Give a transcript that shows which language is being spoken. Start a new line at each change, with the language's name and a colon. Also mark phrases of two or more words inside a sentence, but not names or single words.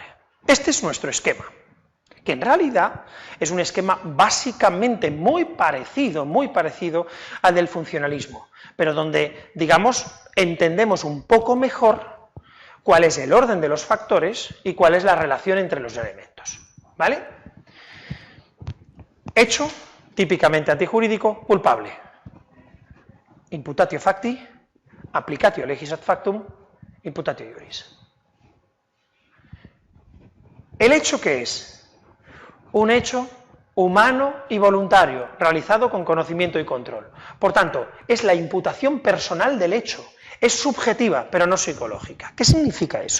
Spanish: Este es nuestro esquema, que en realidad es un esquema básicamente muy parecido al del funcionalismo, pero donde, digamos, entendemos un poco mejor cuál es el orden de los factores y cuál es la relación entre los elementos, ¿vale? Hecho típicamente antijurídico, culpable.
Latin: Imputatio facti, applicatio legis ad factum, imputatio iuris.
Spanish: ¿El hecho qué es? Un hecho humano y voluntario, realizado con conocimiento y control. Por tanto, es la imputación personal del hecho. Es subjetiva, pero no psicológica. ¿Qué significa eso?